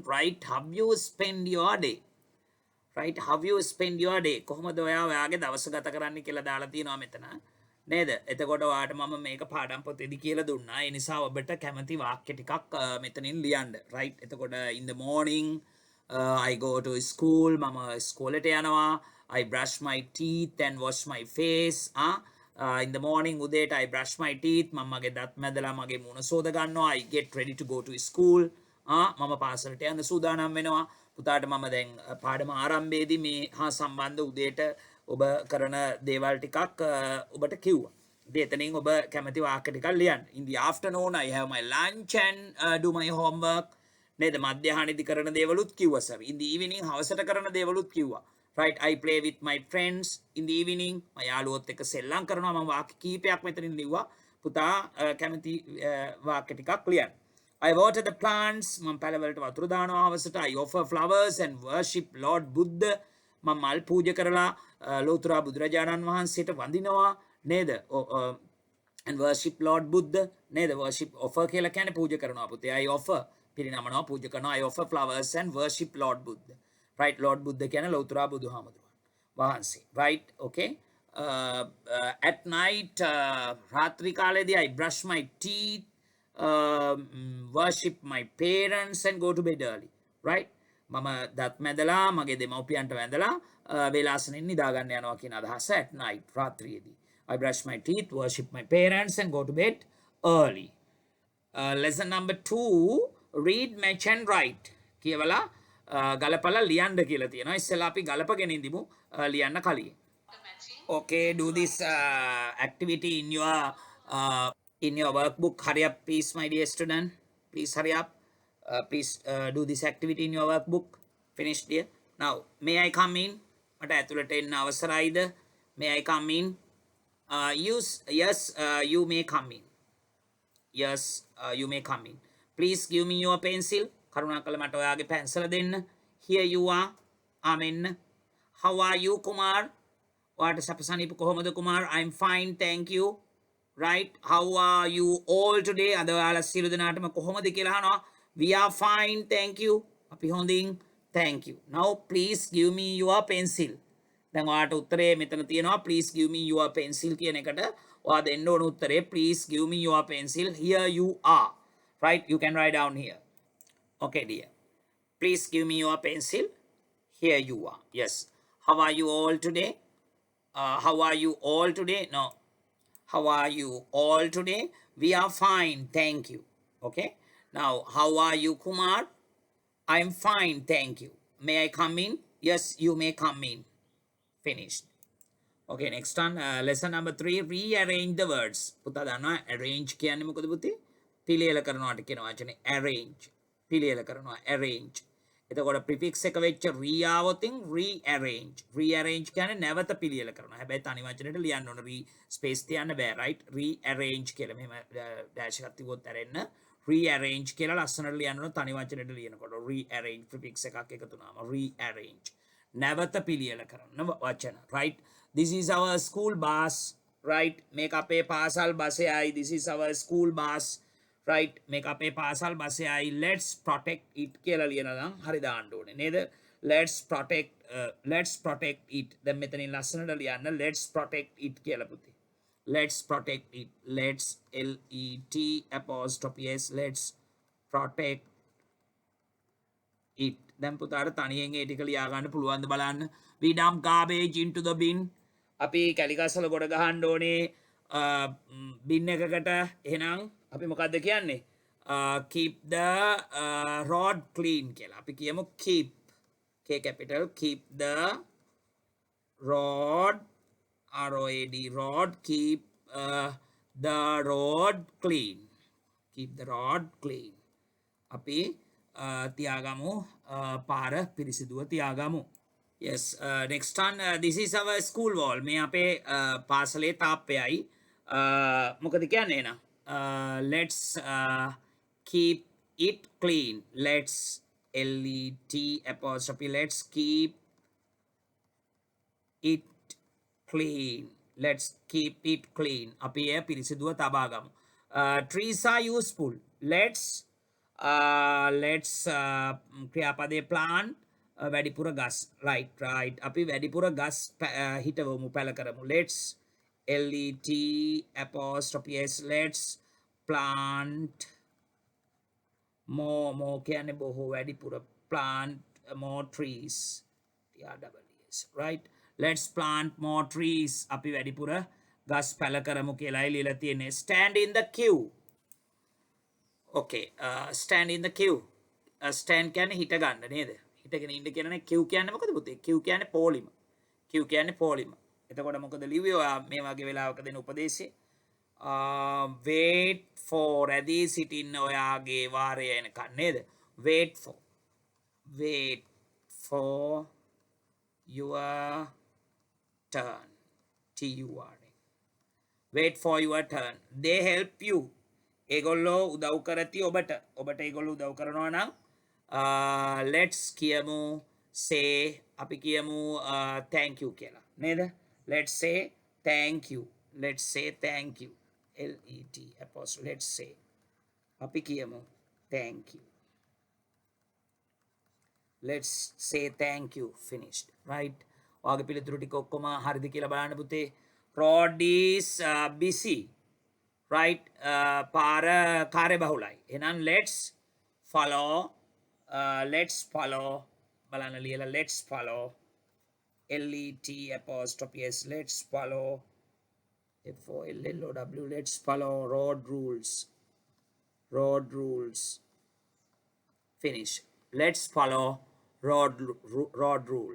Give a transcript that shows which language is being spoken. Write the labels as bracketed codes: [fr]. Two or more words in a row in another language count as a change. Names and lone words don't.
[en] Write how you spend your day. Right, how you spend your day. [si] කොහොමද ඔයාගේ දවස ගත කරන්නේ කියලා දාලා තියෙනවා මෙතන. නේද? එතකොට ඔයාට මම මේක පාඩම් පොතේදී කියලා දුන්නා. ඒ නිසා ඔබට කැමති වාක්‍ය ටිකක් මෙතනින් ලියන්න. [en] right? එතකොට in the morning I go to school. [si] මම ස්කෝලේට යනවා. [en] I brush my teeth and wash my face. In the morning උදේට I brush my teeth. [si] මම මගේ දත් මැදලා මගේ මුණ සෝද ගන්නවා. [en] I get ready to go to school. [si] මම පාසලට යන්න සූදානම් වෙනවා. පුතාට මම දැන් පාඩම ආරම්භයේදී මේ හා සම්බන්ධ උදේට ඔබ කරන දේවල් ටිකක් ඔබට කිව්වා. ඉතින් එතනින් ඔබ කැමති වාක්‍ය ටිකක් ලියන්න. [en] In the afternoon I have my lunch and do my homework. [si] නේද? මධ්‍යහ්නයේදී කරන දේවලුත් කිව්වා සර්. [en] In the evening [si] හවසට කරන දේවලුත් කිව්වා. [en] right, I play with my friends in the evening. [si] මම යාළුවොත් එක්ක සෙල්ලම් කරනවා. මම වාක්‍ය කීපයක් මෙතනින් ලිව්වා. පුතා කැමති වාක්‍ය ටිකක් ලියන්න. [en] I water the plants. [si] මම පැලවලට වතුර දානවා හවසට. [en] I offer flowers and worship Lord Buddha. [si] මම මල් පූජා කරලා ලෝතර බුදුරජාණන් වහන්සේට වඳිනවා නේද? [en] and worship Lord Buddha නේද? worship offer [si] කියලා කියන්නේ පූජා කරනවා පුතේ. [en] I offer [si] පිරිනමනවා පූජා කරනවා. I offer flowers and worship Lord Buddha. right, Lord Buddha කියන්නේ ලෝතර බුදුහාමුදුරුවෝ වහන්සේ. [en] right, okay. At night [si] රාත්‍රී කාලේදී [en] I brush my teeth, worship my parents and go to bed early. right, [si] මම දත් මැදලා මගේ දෙමව්පියන්ට වැඳලා වේලාසනින් නිදා ගන්න යනවා කියන අදහස [en] at night [si] රාත්‍රියේදී. [en] I brush my teeth, worship my parents and go to bed early. Lesson number 2, read, match and write. [si] කියවලා ගලපලා ලියන්න කියලා තියෙනවා. ඉස්සෙල්ලා අපි ගලපගෙන ඉඳිමු ලියන්න කලින්. [en] Okay, do this activity in your workbook. Hurry up please my dear student. Please hurry up. Please do this activity in your workbook. Finish dear. Now, may I come in? [si] මට ඇතුළට එන්න අවසරයිද? [en] May I come in? Yes, you may come in. Yes, you may come in. Please give me your pencil. [si] කරුණාකරලා මට ඔයාගේ පැන්සල දෙන්න. [en] Here you are. Amen. How are you, Kumar? [si] ඔයාට සපසනීප කොහොමද කුමාර්? [en] I'm fine, thank you. right? How are you all today? [si] අද ඔයාලා සියලු දෙනාටම කොහොමද කියලා අහනවා. [en] We are fine, thank you. [si] අපි හොඳින්, [en] thank you. Now please give me your pencil. [si] දැන් ඔයාට උත්තරේ මෙතන තියෙනවා. [en] Please give me your pencil [si] කියන එකට ඔයා දෙන්න ඕන උත්තරේ [en] please give me your pencil. Here you are. Right? You can write down here. Okay, dear. Please give me your pencil. Here you are. Yes. How are you all today? How are you all today? No. How are you all today? We are fine, thank you. Okay. Now, how are you, Kumar? I'm fine, thank you. May I come in? Yes, you may come in. Finished. Okay, next one. Lesson number 3. Rearrange the words. [si] පුතා දන්නවා arrange කියන්නේ මොකද පුතේ? පිළියෙල කරනවාට කියන වචනේ arrange. පිළියෙල කරනවා arrange. එතකොට prefix එක වෙච්ච re ආවොතින් rearrange. Rearrange කියන්නේ නැවත පිළියෙල කරනවා. හැබැයි තනි වචනෙට ලියන්න ඕන [en] re space [si] තියන්න බෑ, right? Rearrange කියලා මෙහෙම dash එකක් තිබුවොත් ඇරෙන්න rearrange කියලා ලස්සනට ලියන්න ඕන තනි වචනෙට ලියනකොට [en] rearrange prefix [si] එකක් එකතු වුණාම rearrange. නැවත පිළියෙල කරන වචන, [en] right? This is our school bus, right? [si] මේක අපේ පාසල් බසයයි. [en] This is our school bus, right? [si] මේක අපේ පාසල් බසයයි. [en] Let's protect it [si] කියලා ලියනවා නම් හරි දාන්න ඕනේ නේද? [en] Let's protect it. [si] දැන් මෙතනින් ලස්සනට ලියන්න [en] let's protect it [si] කියලා පුතේ. [en] Let's protect it. Let's LET'(S). Let's protect it. [si] දැන් පුතාට තනියෙන් ඒ ටික ලියා ගන්න පුළුවන්ද බලන්න. [en] We dump garbage into the bin. [si] අපි කැලිකස්සල ගොඩ ගහන්න ඕනේ bin එකකට. එහෙනම් අපි මොකද්ද කියන්නේ? [en] Keep the road clean කියලා. [si] අපි කියමු [en] keep. K capital. Keep the road ROAD road. Keep the road clean. Keep the road clean. [si] අපි තියාගමු පාර පිරිසිදුව තියාගමු. [en] Yes, next one. This is our school wall. [si] මේ අපේ පාසලේ තාප්පයයි. මොකද කියන්නේ එහෙනම්? [en] Let's keep it clean. Let's LET'(. Let's keep it clean. Let's keep it clean. [si] අපි එය පිරිසිදුව තබාගමු. [en] Trees are useful. Let's ක්‍රියාපදේ plant [si] වැඩිපුර ගස්. [en] right. [si] අපි වැඩිපුර ගස් හිටවමු පැල කරමු. [en] Let's LET'(S). Let's plant more [si] කියන්නේ බොහෝ වැඩිපුර [en] plant more trees. TREES, right? Let's plant more trees. [si] අපි වැඩිපුර ගස් පැල කරමු කියලායි ලියලා තියෙන්නේ. [en] Stand in the queue. Okay, stand in the queue. [si] Stand කියන්නේ හිට ගන්න නේද? හිටගෙන ඉන්න කියන්නේ queue කියන්නේ මොකද පුතේ? queue කියන්නේ පොලිම. queue කියන්නේ පොලිම. එතකොට මොකද ලිව්වේ ඔයා මේ වගේ වෙලාවක දෙන උපදේශය? [en] Wait for [si] රැඳී සිටින්න ඔයාගේ වාරය එනකන් නේද? [en] Wait for your turn. TUR. Wait for your turn. They help you. [si] ඒගොල්ලෝ උදව් කරති ඔබට. ඔබට ඒගොල්ලෝ උදව් කරනවා නම් let's කියමු say අපි කියමු [en] thank you [si] කියලා නේද? [en] Let's say thank you. Let's say thank you. LET'(. Let's say [si] අපි කියමු [en] thank you. Let's say thank you. Finished, right? [si] ඔයාගේ පිළිතුරු ටික ඔක්කොම හරිද කියලා බලන්න පුතේ. [en] Road is busy. Right? [si] පාර කාර්යබහුලයි. එහෙනම් [en] let's follow [si] බලන්න ලියලා [en] let's follow LET'(S). Let's follow FOLLOW. Let's follow road rules. Finish. Let's follow road rules.